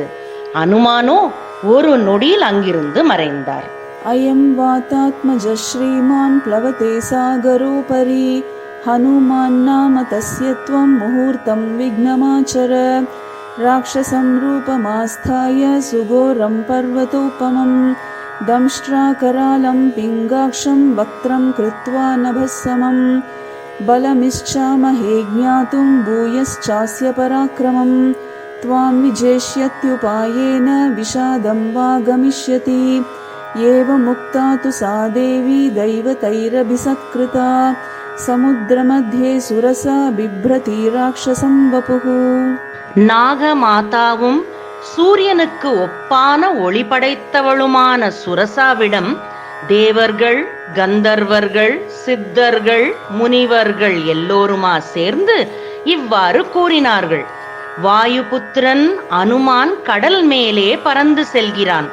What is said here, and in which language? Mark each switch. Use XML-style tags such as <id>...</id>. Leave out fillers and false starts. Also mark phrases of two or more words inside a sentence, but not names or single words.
<ta>அனுமானோ ஒரு நொடியில் அங்கிருந்து மறைந்தார்.</ta> <sa>अयं वाताात्मजः श्रीमान् प्लवते सागरोपरि हनुमान् नाम तस्य त्वं मुहूर्तं विघ्नमाचर राक्षसं रूपमास्थाय सुघोरं पर्वतोपमम् दंष्ट्राकरालं पिङ्गाक्षं वक्त्रं कृत्वा नभस्समं बलमिच्छामहे ज्ञातुं भूयश्चास्य पराक्रमं त्वां विजेष्यत्युपायेन विषादं वा गमिष्यति एवमुक्ता तु सा देवी दैवतैरभिसत्कृता समुद्रमध्ये सुरसा बिभ्रति राक्षसं वपुः.</sa> <ta>நாகமாதாவும் சூரியனுக்கு ஒப்பான ஒளி படைத்தவளுமான சுரசாவிடம் தேவர்கள், கந்தர்வர்கள், சித்தர்கள், முனிவர்கள் எல்லோருமா சேர்ந்து இவ்வாறு கூறினார்கள். வாயுபுத்திரன் அனுமான் கடல் மேலே பறந்து செல்கிறான்.</ta>